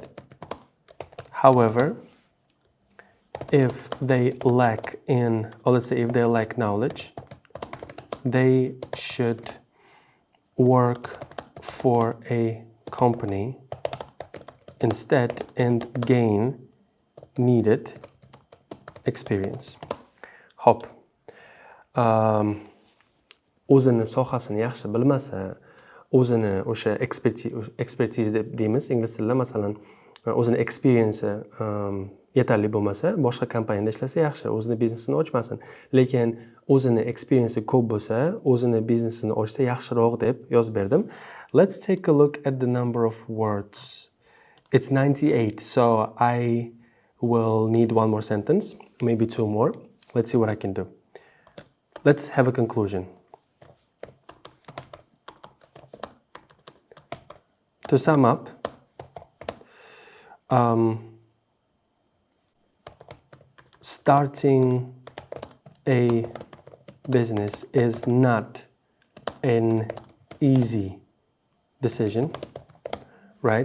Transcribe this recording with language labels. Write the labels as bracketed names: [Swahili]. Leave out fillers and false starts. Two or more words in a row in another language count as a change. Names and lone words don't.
[English] However, if they lack in, or let's say if they lack knowledge, they should work for a company instead and gain needed experience. [Uzbek] Hop. O'zini sohasini yaxshi bilmasa, o'zini o'sha expertise deb deymiz ingliz tilida, masalan, o'zini experience yetarli bo'lmasa, boshqa kompaniyada ishlasa yaxshi, o'zini biznesini ochmasin. Lekin o'zini experience ko'p bo'lsa, o'zini biznesini ochsa yaxshiroq deb yozib berdim. [English] Let's take a look at the number of words. It's 98, so I will need one more sentence, maybe two more. Let's see what I can do. Let's have a conclusion. To sum up, starting a business is not an easy decision, right?